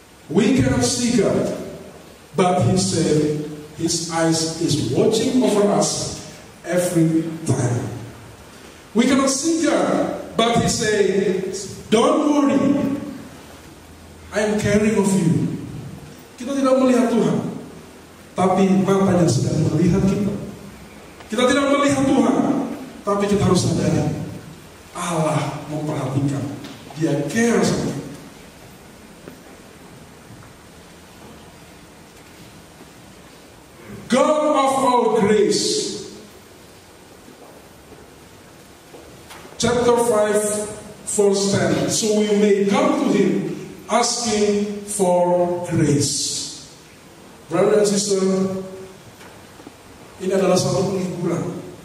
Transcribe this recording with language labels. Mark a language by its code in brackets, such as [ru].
[en] We cannot see God, but He said His eyes is watching over us every time. We cannot see God, but He says, don't worry, I am caring of you. [id] Kita tidak melihat Tuhan, tapi matanya sedang melihat kita. Kita tidak melihat Tuhan, tapi kita harus sadari Allah memperhatikan. Dia care sama kita. [en] God of all grace. Chapter 5, verse 10. So we may come to Him asking for grace. Brother and sister, [id] ini adalah satu penghiburan.